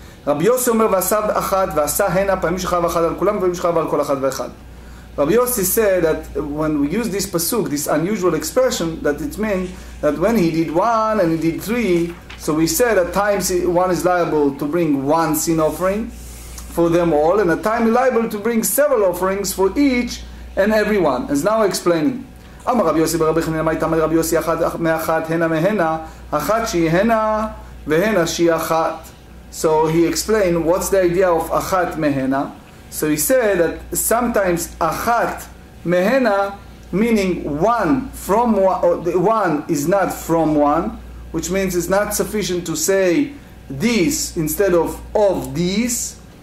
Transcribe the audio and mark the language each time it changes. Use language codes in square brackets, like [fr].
[he] Rabbi Yossi אומר ועשה אחת ועשה הנה פעמים שכב אחד על כולם ופעמים שכב על כל אחד ואחד. [en] Rabbi Yossi said that when we use this pasuk, this unusual expression, that it means that when he did 1 and he did 3, so we said at times one is liable to bring 1 sin offering for them all, and at times liable to bring several offerings for each and every one. As now explaining. [he] אמר רבי יוסי ברבי חנינא מה איתמר רבי יוסי אחת מאחת הנה מהנה אחת שהיא הנה והנה שהיא אחת. [en] So he explained what's the idea of achat mehena. So he said that sometimes achat mehena, meaning 1 from 1, or the 1 is not from 1, which means it's not sufficient to say this instead of these.